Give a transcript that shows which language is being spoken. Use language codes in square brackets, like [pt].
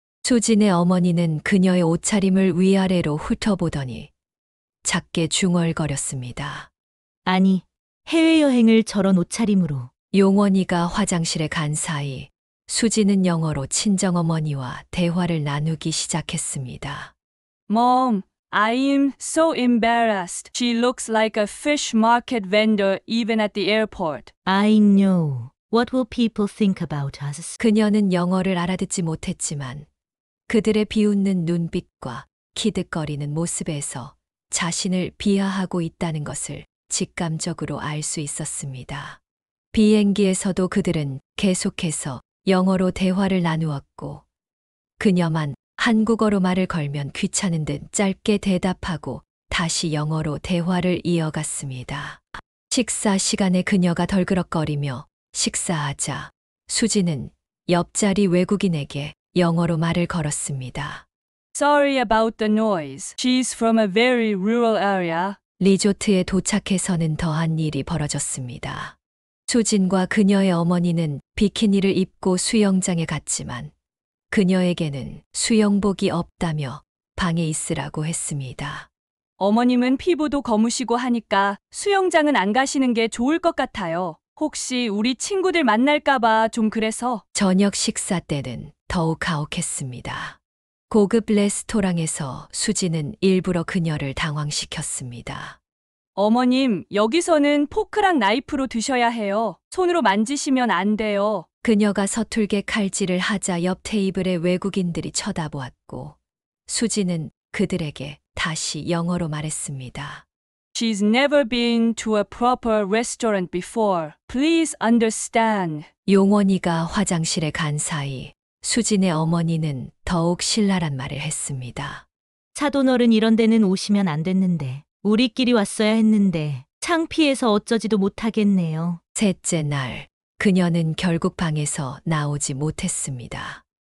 [ko] 수진의 어머니는 그녀의 옷차림을 위아래로 훑어보더니 작게 중얼거렸습니다. 아니, 해외여행을 저런 옷차림으로. 용원이가 화장실에 간 사이 수지는 영어로 친정어머니와 대화를 나누기 시작했습니다. [en] Mom, I am so embarrassed. She looks like a fish market vendor even at the airport. I know. What will people think about us? [ko] 그녀는 영어를 알아듣지 못했지만 그들의 비웃는 눈빛과 키득거리는 모습에서 자신을 비하하고 있다는 것을 직감적으로 알 수 있었습니다. 비행기에서도 그들은 계속해서 영어로 대화를 나누었고 그녀만 한국어로 말을 걸면 귀찮은 듯 짧게 대답하고 다시 영어로 대화를 이어갔습니다. 식사 시간에 그녀가 덜그럭거리며 식사하자 수지는 옆자리 외국인에게 영어로 말을 걸었습니다. [en] Sorry about the noise. She's from a very rural area. [ko] 리조트에 도착해서는 더한 일이 벌어졌습니다. 수진과 그녀의 어머니는 비키니를 입고 수영장에 갔지만 그녀에게는 수영복이 없다며 방에 있으라고 했습니다. 어머님은 피부도 거무시고 하니까 수영장은 안 가시는 게 좋을 것 같아요. 혹시 우리 친구들 만날까봐 좀 그래서. 저녁 식사 때는 더욱 가혹했습니다. 고급 레스토랑에서 수지는 일부러 그녀를 당황시켰습니다. 어머님, 여기서는 포크랑 나이프로 드셔야 해요. 손으로 만지시면 안 돼요. 그녀가 서툴게 칼질을 하자 옆 테이블의 외국인들이 쳐다보았고 수지는 그들에게 다시 영어로 말했습니다. [en] She's never been to a proper restaurant before. Please understand. [ko] 용원이가 화장실에 간 사이 수진의 어머니는 더욱 신랄한 말을 했습니다. 사돈어른 이런 데는 오시면 안 됐는데 우리끼리 왔어야 했는데 창피해서 어쩌지도 못하겠네요. 셋째 날 그녀는 결국 방에서 나오지 못했습니다.